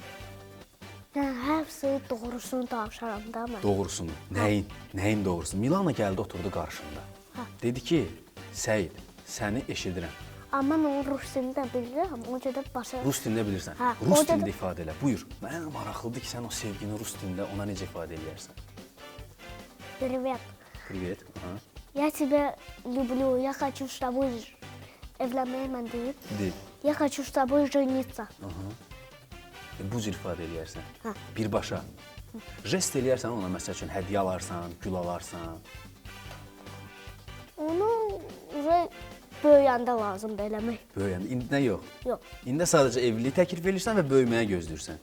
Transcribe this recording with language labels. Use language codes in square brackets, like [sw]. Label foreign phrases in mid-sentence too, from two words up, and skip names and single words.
[az] Yəni həbsi doğrusunu danışaram da mən. Doğrusunu. Nəyin doğrusunu? Milana gəldi, oturdu qarşında. Dedi ki, Səid, səni eşidirəm. Amma mən onun rus dilini də bilirəm, ona görə də başa... Rus dilində bilirsən. Hə, Rus orada da- dilində ifadə elə. Buyur. Mənə maraqlıdır ki, sən o sevgini rus dilində ona necə ifadə eləyərsən? [ru] Привет. [az] Privet. Aha. [ru] Я тебя люблю, я хочу с тобой [az] evlənməyə mən deyib. Deyil. [ru] Я хочу с тобой жениться. [az] Bu cür ifadə eləyərsən. Hə. Birbaşa. Jest eləyərsən ona, məsəl üçün hədiyyə alarsan, gül alarsan. Onu böyüyəndə lazımdır eləmək. Böyüyəndə. İndi nə yox? Yox. İndi sadəcə evliliyi təklif edirsən və böyüməyə gözləyirsən.